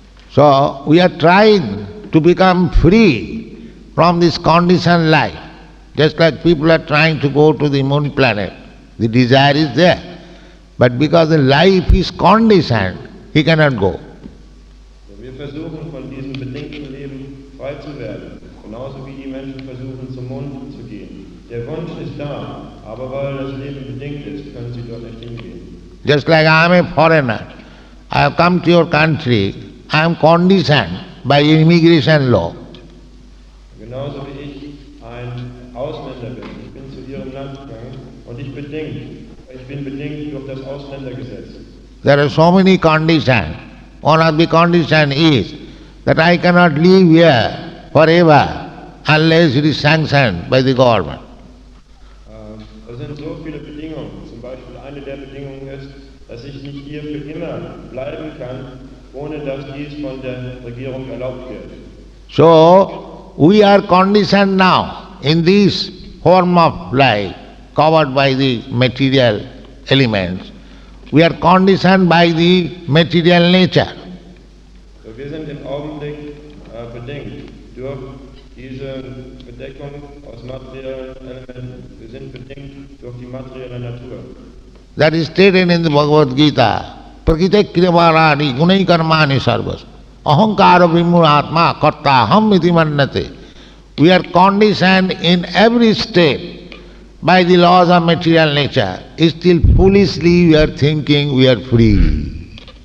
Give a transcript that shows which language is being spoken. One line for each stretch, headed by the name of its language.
English: So we are trying to become free from this conditioned life, just like people are trying to go to the moon planet. The desire is there, but because the life is conditioned, he cannot go.
German: Wir versuchen von diesem bedingten Leben frei zu werden, genauso wie die Menschen versuchen zum Mond zu gehen. Der Wunsch ist da, aber weil das Leben bedingt ist, können sie dort nicht hingehen.
English: Just like I am a foreigner, I have come to your country, I am conditioned by immigration law.
German: Genauso wie ich ein Ausländer bin. Ich bin zu ihrem Land gegangen und ich bin bedingt durch das Ausländergesetz.
English: There are so many conditions. One of the conditions is that I cannot live here forever unless it is sanctioned by the government.
German: Es sind so viele Bedingungen. Zum Beispiel eine der Bedingungen ist, dass ich nicht hier für immer bleiben kann, ohne dass dies von der Regierung erlaubt wird.
English: So, we are conditioned now in this form of life, covered by the material elements. We are conditioned by the material nature.
German: So, wir sind im Augenblick bedingt durch diese Bedeckung aus materiellen Elementen. Wir sind bedingt durch die materielle Natur.
English: That is stated in the Bhagavad Gita.
Sanskrit: Prakite kriyavarani gunai karmani sarvas. Ahankara vimuratma karta ham iti mannate.
English: We are conditioned in every step by the laws of material nature. Still foolishly we are thinking we are free.